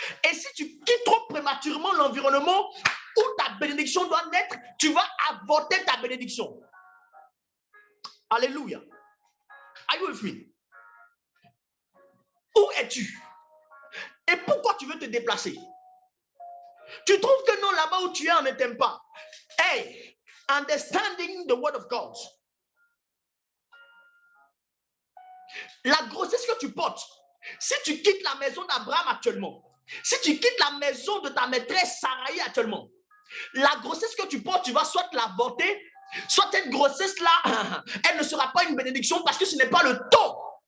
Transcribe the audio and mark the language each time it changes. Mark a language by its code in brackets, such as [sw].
[fr] Et si tu quittes trop prématurément l'environnement où ta bénédiction doit naître, tu vas avorter ta bénédiction. Alléluia. [en] Are you with me? [fr] Où es-tu? Et pourquoi tu veux te déplacer? Tu trouves que non, là-bas où tu es, on ne t'aime pas. [en] Hey, understanding the word of God. [fr] La grossesse que tu portes, si tu quittes la maison d'Abraham actuellement, si tu quittes la maison de ta maîtresse Sarai actuellement, la grossesse que tu portes, tu vas soit l'avorter, soit cette grossesse-là, elle ne sera pas une bénédiction parce que ce n'est pas le temps.